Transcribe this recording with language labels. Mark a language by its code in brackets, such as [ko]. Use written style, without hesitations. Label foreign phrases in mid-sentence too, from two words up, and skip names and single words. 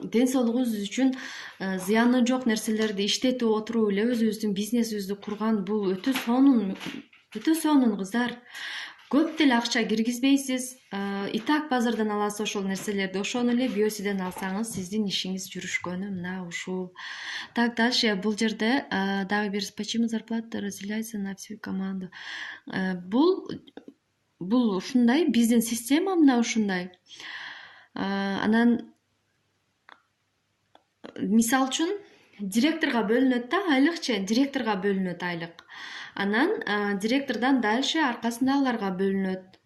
[ky] Ден соолугубуз үчүн зыяны жок нерселерди иштетип отуруп эле өзүбүздүн бизнесибизди курган бул өтө сонун, кыздар. Көп деле акча киргизбейсиз. [ru] И так [ky] базардан аласыз ошол нерселерди. Ошону эле Бёсиден алсаңыз сиздин ишиңиз жүрүшкөнү мына ушул. [ru] Так, дальше [ky] бул жерде дагы бир [ru] почему зарплата разделяется на всю команду. [ky] Бул ушундай, биздин система мына ушундай. Анан мисалы үчүн директорго бөлүнөт да айлыкчы, директорго бөлүнөт айлык. Анан директордон дальше аркасындагыларга бөлүнөт.